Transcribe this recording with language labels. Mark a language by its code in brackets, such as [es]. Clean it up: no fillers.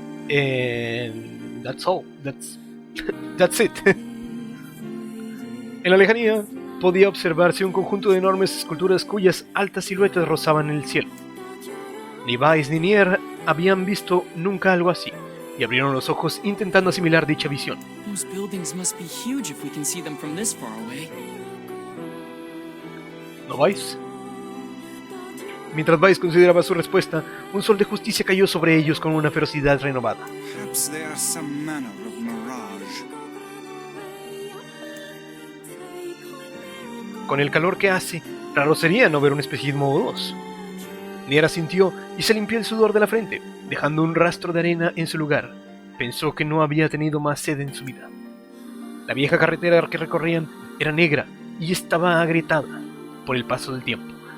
[en] And that's all. That's it. [es] En la lejanía, podía observarse un conjunto de enormes esculturas cuyas altas siluetas rozaban el cielo. Ni Weiss ni Nier habían visto nunca algo así, y abrieron los ojos intentando asimilar dicha visión. [en] Those buildings must be huge if we can see them from this far away. [es] ¿No Weiss? Mientras Weiss consideraba su respuesta, un sol de justicia cayó sobre ellos con una ferocidad renovada. [en] Perhaps they are some manner of mirage. [es] Con el calor que hace, raro sería no ver un espejismo o dos. Nier asintió y se limpió el sudor de la frente, dejando un rastro de arena en su lugar. Pensó que no había tenido más sed en su vida. La vieja carretera que recorrían era negra y estaba agrietada por el paso del tiempo.